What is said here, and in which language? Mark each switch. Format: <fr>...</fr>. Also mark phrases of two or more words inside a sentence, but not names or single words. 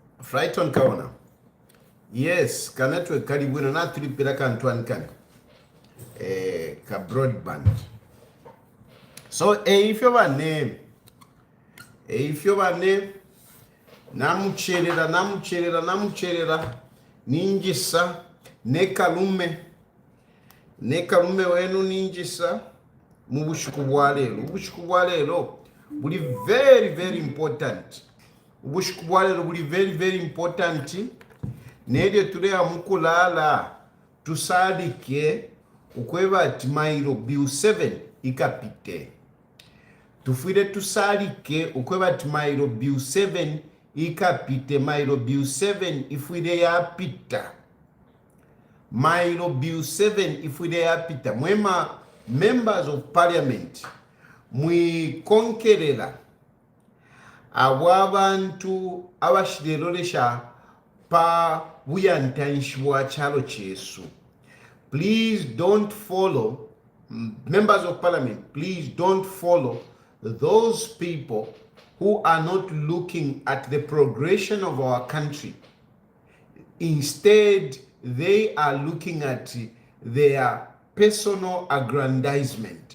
<bem>Frighton kaona. Yes, ka network kali bwino na tulipira kantu ankani. Ka broadband.</bem> <en>So if you</en> <bem>bane namucherera ninjisa nekalume wenu ninjisa mu bushuku bwa lero buli</bem> <en>very important.</en> <bem>Ubushuku bwa lero buli</bem> <en>very important.</en> <bem>Nede tulea mukulala tusalike ukweba ati mailo biu 7 ikapite. Tufire tusalike ukweba ati mailo biu 7 ikapite. Mailo biu 7 ifwide ya pita. Mailo biu 7 ifwide ya pita. Mwema</bem> <en>members of parliament</en> <bem>mwikonkerera abantu abashirelolesha pa buyantanshibwa chalo chesu.</bem> <en>Please don't follow, members of parliament, please don't follow those people who are not looking at the progression of our country. Instead, they are looking at their personal aggrandizement.</en>